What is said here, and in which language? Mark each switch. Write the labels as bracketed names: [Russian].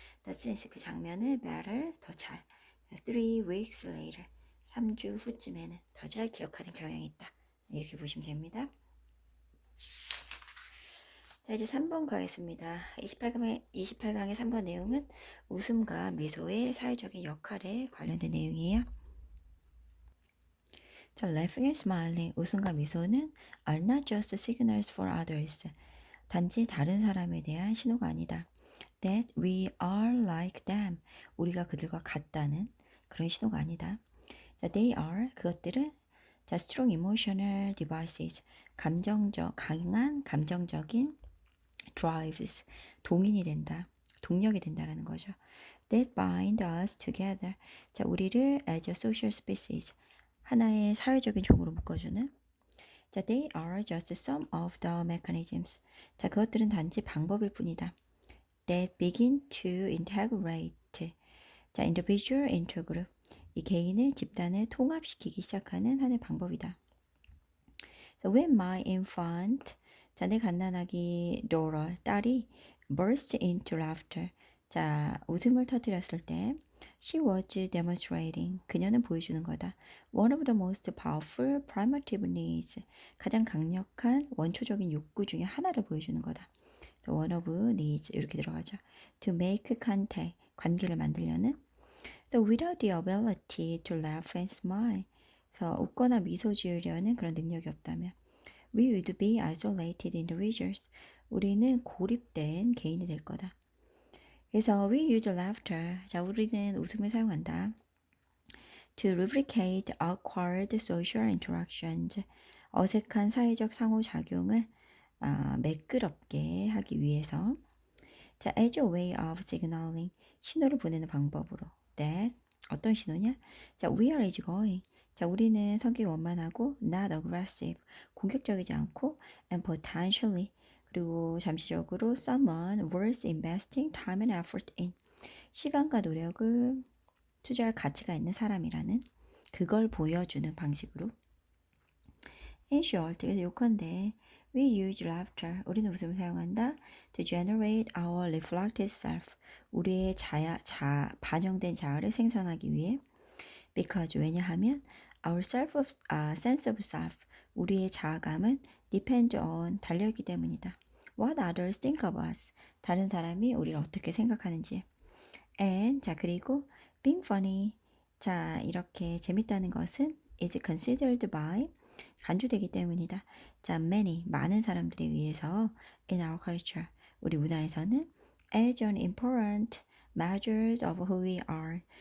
[English] The sense, [Korean] 그 장면을 better, 더 잘. [English] 3 weeks later, [Korean] 3주 후쯤에는 더 잘 기억하는 경향이 있다. 이렇게 보시면 됩니다. 자, 이제 3번 가겠습니다. 28강의 3번 내용은 웃음과 미소의 사회적인 역할에 관련된 내용이에요. [English] 자, laughing and smiling, [Korean] 웃음과 미소는 [English] are not just signals for others. [Korean] 단지 다른 사람에 대한 신호가 아니다. [English] That we are like them, [Korean] 우리가 그들과 같다는 그런 신호가 아니다. 자, [English] they are, [Korean] 그것들은 자, [English] strong emotional devices, [Korean] 강한 감정적인 drives, 동인이 된다, 동력이 된다라는 거죠. [English] That bind us together, 자, [Korean] 우리를 [English] as a social species, [Korean] 하나의 사회적인 종으로 묶어주는. [English] 자, they are just some of the mechanisms. [Korean] 자, 그것들은 단지 방법일 뿐이다. [English] That begin to integrate. 자, individual into group. [Korean] 이 개인을 집단에 통합시키기 시작하는 하나의 방법이다. [English] So when my infant, 자, [Korean] 내 갓난아기 [English] daughter, [Korean] 딸이 [English] burst into laughter. [Korean] 자, 웃음을 터뜨렸을 때 [English] she was demonstrating, [Korean] 그녀는 보여주는 거다. [English] One of the most powerful primitive needs, [Korean] 가장 강력한 원초적인 욕구 중에 하나를 보여주는 거다. [English] The one of needs, [Korean] 이렇게 들어가죠. [English] To make contact, [Korean] 관계를 만들려는. [English] So without the ability to laugh and smile, [Korean] 그래서 웃거나 미소 지으려는 그런 능력이 없다면 [English] we would be isolated individuals, [Korean] 우리는 고립된 개인이 될 거다. 그래서 [English] we use laughter, [Korean] 자, 우리는 웃음을 사용한다. [English] To lubricate awkward social interactions. [Korean] 어색한 사회적 상호작용을 매끄럽게 하기 위해서. [English] 자, as a way of signaling. [Korean] 신호를 보내는 방법으로. [English] That. [Korean] 어떤 신호냐? [English] 자, we are easygoing. [Korean] 자, 우리는 성격이 원만하고 [English] not aggressive. [Korean] 공격적이지 않고 [English] and potentially. [Korean] 그리고 잠시적으로 [English] someone worth investing time and effort in. [Korean] 시간과 노력을 투자할 가치가 있는 사람이라는 그걸 보여주는 방식으로. [English] In short, 요컨대 we use laughter. [Korean] 우리는 웃음을 사용한다. [English] To generate our reflected self. [Korean] 우리의 반영된 자아를 생성하기 위해. [English] Because 왜냐하면 our sense of self. [Korean] 우리의 자아감은 [English] depends on [Korean] 달려있기 때문이다. [English] What others think of us. [Korean] 다른 사람이 우리를 어떻게 생각하는지. [English] And 자 그리고 being funny. [Korean] 자 이렇게 재밌다는 것은 [English] is considered by [Korean] 간주되기 때문이다. [English] 자 many [Korean] 많은 사람들에 의해서 [English] in our culture [Korean] 우리 문화에서는 [English] as an important measure of who we are.